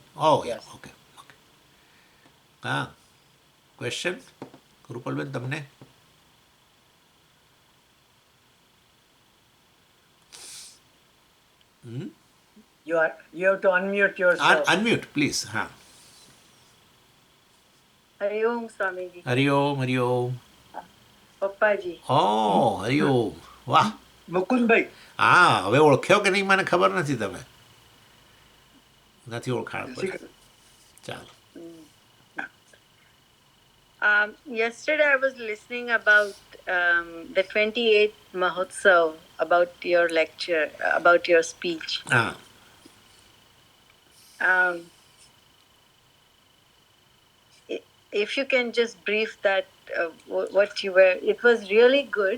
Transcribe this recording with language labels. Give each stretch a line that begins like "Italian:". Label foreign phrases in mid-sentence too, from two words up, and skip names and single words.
English: Oh, yeah. Yes. Okay. Okay. Ah, question?
Gujarati: Rupal Ben, તમને?
English: You have to unmute yourself. Unmute, please.
Hindi: हाँ. हरि ॐ स्वामीजी. हरि ॐ, हरि ॐ.
Gujarati: પપ્પાજી.
English: Oh,
Hindi: हरि ॐ.
Gujarati: વાહ. મુકુંદભાઈ. હવે ઓળખ્યો કે નહીં મને ખબર નથી. તમે નથી ઓળખાણ પડી. ચાલો.
English: Yesterday I was listening about the 28th Mahotsav, about your lecture, about your speech.
Gujarati: હા.
English: If you can just brief that, what you were, it was really good.